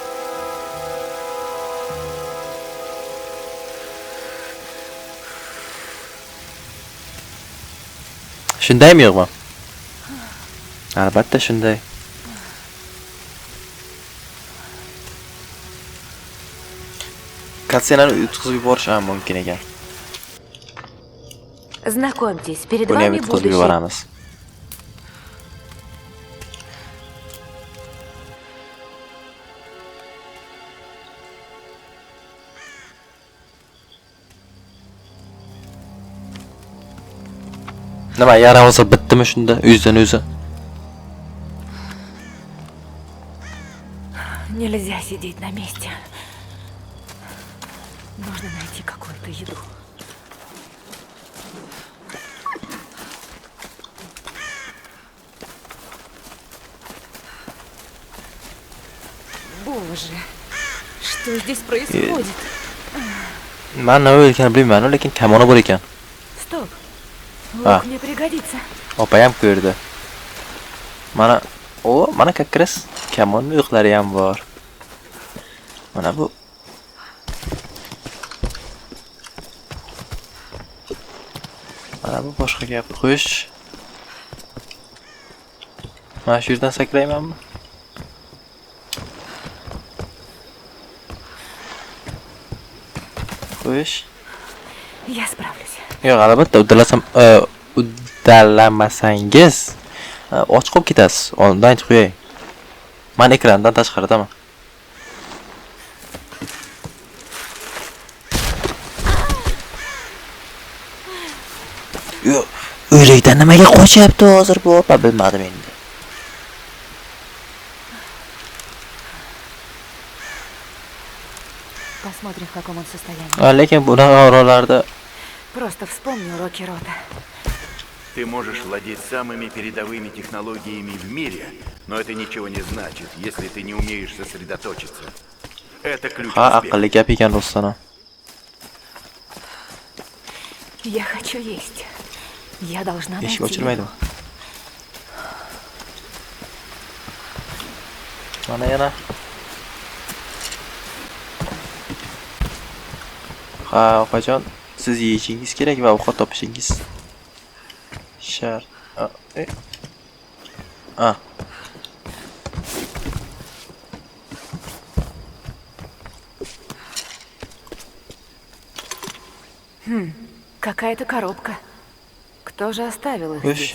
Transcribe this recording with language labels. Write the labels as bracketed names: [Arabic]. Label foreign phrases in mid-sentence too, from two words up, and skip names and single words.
[Uzbek] Shundaymi yo'qmi? Albatta shunday. Katsenani yutkazib yuborish ham mumkin ekan. [Russian] Знакомьтесь, перед [Uzbek] Buni ham [Russian] вами [Uzbek] yutkazib [Russian] будущее. [Uzbek] yuboramiz. Nima, yara hozir bitdimi shunda, o'zidan o'zi? [Russian] Нельзя сидеть на месте. Нужно найти какую-то еду. Боже, что здесь происходит? [Uzbek] Men nima bo'lganini bilmayman, lekin kamona bor ekan. [Russian] Стоп. А. Лук мне пригодится. [Uzbek] Opa ham ko'rdi. Mana [Russian] как раз [Uzbek] kamon o'qlari ham bor. Mana bu. Mana bu boshqa gap. Xo'sh. Mana shu yerdan sakraymanmi? Xo'sh. [Russian] Я справлюсь. [Uzbek] Yo'q, albatta uddalamasangiz och qolib ketasiz. Oldindan aytib qo'yay. Men ekrandan tashqaridaman. Yo'q, o'ylaydan nimaga qochyapti hozir bu? Bilmadim endi. [Russian] Посмотрим, в каком он состоянии. [Uzbek] Lekin bunaqa orollarda [Russian] Просто вспомни уроки Рота. Ты можешь владеть самыми передовыми технологиями в мире, но это ничего не значит, если ты не умеешь сосредоточиться. Это ключ к успеху. [Uzbek] aqlli gap ekan Ruslan. [Russian] Я хочу есть. Я должна найти [Uzbek] Eshik ochilmaydimi? Mana yana. Ha, opajon, siz yeyishingiz kerak va ovqat topishingiz shart. [Russian] Какая-то коробка. Кто же оставил их [Uzbek] Xo'sh, [Russian] здесь?